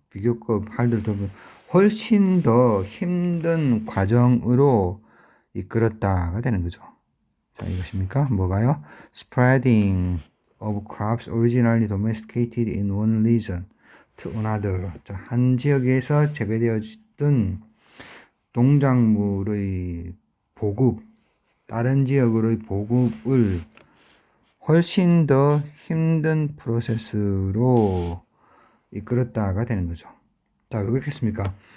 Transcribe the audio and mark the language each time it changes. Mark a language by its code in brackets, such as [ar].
[ko] 비교급 harder 더 훨씬 더 힘든 과정으로 이끌었다가 되는 거죠. 자, 이것입니까? 뭐가요? [en] Spreading of crops originally domesticated in one region to another. [ko] 자, 한 지역에서 재배되어졌던 농작물의 보급, 다른 지역으로의 보급을 훨씬 더 힘든 프로세스로 이끌었다가 되는 거죠. 자, 왜 그렇겠습니까?